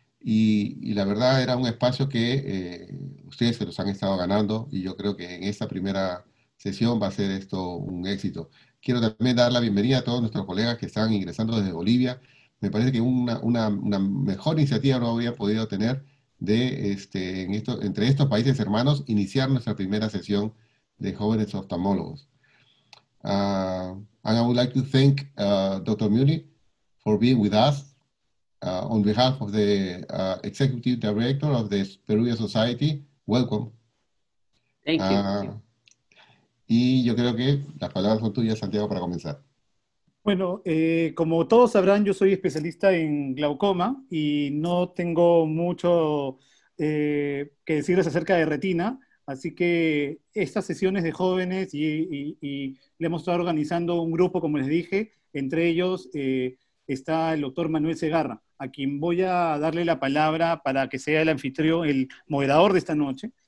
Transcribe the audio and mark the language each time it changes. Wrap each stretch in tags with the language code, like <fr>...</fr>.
<es>Y la verdad era un espacio que ustedes se los han estado ganando y yo creo que en esta primera sesión va a ser esto un éxito. Quiero también dar la bienvenida a todos nuestros colegas que están ingresando desde Bolivia. Me parece que una mejor iniciativa no habría podido tener entre estos países hermanos iniciar nuestra primera sesión de jóvenes oftalmólogos.</es> <en>And I would like to thank Dr. Muni for being with us on behalf of the Executive Director of the Peruvian Society. Welcome. Thank you.</en> <es>Y yo creo que las palabras son tuyas, Santiago, para comenzar. Bueno, como todos sabrán, yo soy especialista en glaucoma y no tengo mucho que decirles acerca de retina, así que estas sesiones de jóvenes y le hemos estado organizando un grupo, como les dije, entre ellos está el doctor Manuel Segarra, a quien voy a darle la palabra para que sea el anfitrión, el moderador de esta noche.</es>